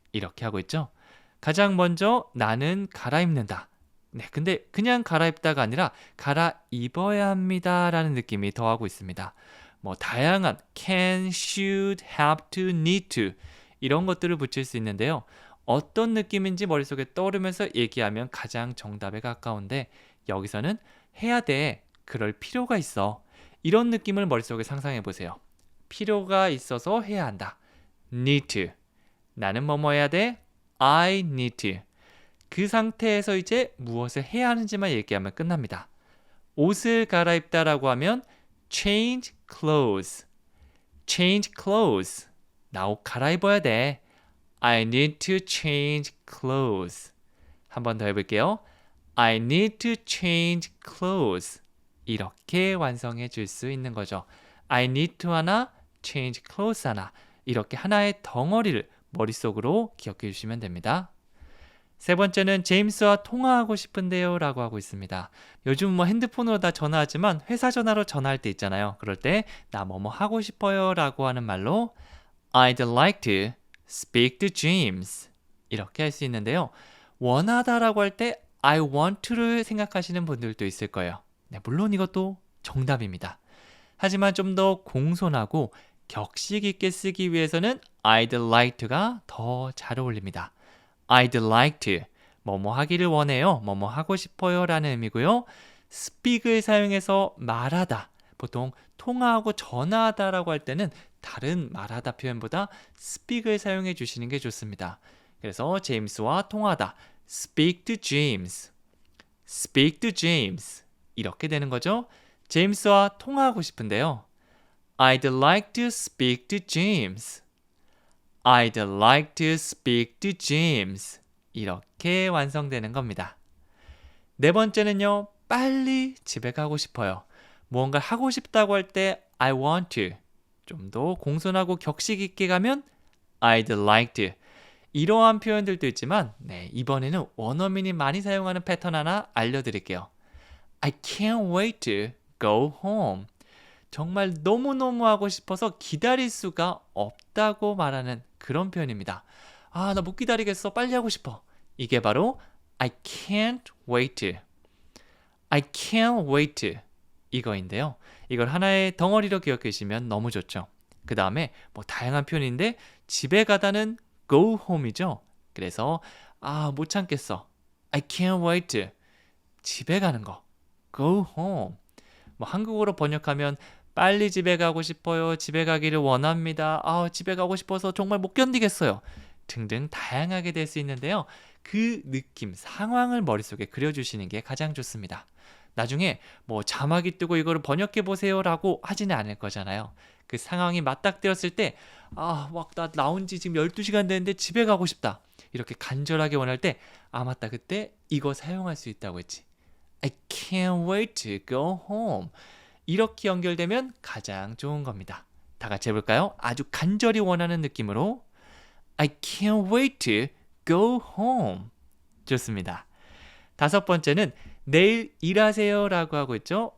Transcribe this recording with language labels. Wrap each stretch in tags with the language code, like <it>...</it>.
<ko>이렇게 하고 있죠. 가장 먼저 나는 갈아입는다. 네, 근데 그냥 갈아입다가 아니라 갈아입어야 합니다 라는 느낌이 더하고 있습니다. 뭐 다양한</ko> <en>can, should, have to, need to</en> <ko>이런 것들을 붙일 수 있는데요. 어떤 느낌인지 머릿속에 떠오르면서 얘기하면 가장 정답에 가까운데 여기서는 해야 돼, 그럴 필요가 있어. 이런 느낌을 머릿속에 상상해 보세요. 필요가 있어서 해야 한다.</ko> <en>need to.</en> <ko>나는 뭐뭐 해야 돼?</ko> <en>I need to.</en> <ko>그 상태에서 이제 무엇을 해야 하는지만 얘기하면 끝납니다. 옷을 갈아입다라고 하면</ko> <en>change clothes. change clothes.</en> <ko>나 옷 갈아입어야 돼.</ko> <en>I need to change clothes.</en> <ko>한 번 더 해볼게요.</ko> <en>I need to change clothes.</en> <ko>이렇게 완성해 줄 수 있는 거죠.</ko> <en>I need to</en> <ko>하나,</ko> <en>change clothes 하나.</en> <ko>이렇게 하나의 덩어리를 머릿속으로 기억해 주시면 됩니다. 세 번째는 제임스와 통화하고 싶은데요 라고 하고 있습니다. 요즘 뭐 핸드폰으로 다 전화하지만 회사 전화로 전화할 때 있잖아요. 그럴 때 나 뭐뭐 하고 싶어요 라고 하는 말로</ko> <en>I'd like to speak to James</en> <ko>이렇게 할 수 있는데요. 원하다라고 할 때</ko> <en>I want to</en> <ko>를 생각하시는 분들도 있을 거예요. 네, 물론 이것도 정답입니다. 하지만 좀 더 공손하고 격식 있게 쓰기 위해서는</ko> <en>I'd like to</en> <ko>가 더 잘 어울립니다.</ko> <en>I'd like to,</en> <ko>뭐뭐 하기를 원해요, 뭐뭐 하고 싶어요 라는 의미고요. speak을 사용해서 말하다, 보통 통화하고 전화하다라고 할 때는 다른 말하다 표현보다 speak을 사용해 주시는 게 좋습니다. 그래서 제임스와 통화하다,</ko> <en>speak to James, speak to James</en> <ko>이렇게 되는 거죠. 제임스와 통화하고 싶은데요.</ko> <en>I'd like to speak to James. I'd like to speak to James.</en> <ko>이렇게 완성되는 겁니다. 네 번째는요. 빨리 집에 가고 싶어요. 무언가를 하고 싶다고 할 때</ko> <en>I want to.</en> <ko>좀 더 공손하고 격식 있게 가면</ko> <en>I'd like to.</en> <ko>이러한 표현들도 있지만 이번에는 원어민이 많이 사용하는 패턴 하나 알려드릴게요.</ko> <en>I can't wait to go home.</en> <ko>정말 너무너무 하고 싶어서 기다릴 수가 없다고 말하는 그런 표현입니다. 아, 나 못 기다리겠어. 빨리 하고 싶어. 이게 바로</ko> <en>I can't wait to. I can't wait to.</en> <ko>이거인데요. 이걸 하나의 덩어리로 기억해 주시면 너무 좋죠. 그 다음에 뭐 다양한 표현인데 집에 가다는</ko> <en>go home</en> <ko>이죠. 그래서 못 참겠어.</ko> <en>I can't wait to.</en> <ko>집에 가는 거.</ko> <en>go home.</en> <ko>뭐 한국어로 번역하면 빨리 집에 가고 싶어요. 집에 가기를 원합니다. 집에 가고 싶어서 정말 못 견디겠어요. 등등 다양하게 될 수 있는데요. 그 느낌, 상황을 머릿속에 그려주시는 게 가장 좋습니다. 나중에 뭐 자막이 뜨고 이거를 번역해 보세요 라고 하지는 않을 거잖아요. 그 상황이 맞닥뜨렸을 때 막 나 나온 지 지금 12시간 됐는데 집에 가고 싶다. 이렇게 간절하게 원할 때 맞다. 그때 이거 사용할 수 있다고 했지.</ko> <en>I can't wait to go home.</en> <ko>이렇게 연결되면 가장 좋은 겁니다. 다 같이 해볼까요? 아주 간절히 원하는 느낌으로</ko> <en>I can't wait to go home.</en> <ko>좋습니다. 다섯 번째는 내일 일하세요 라고 하고 있죠.</ko>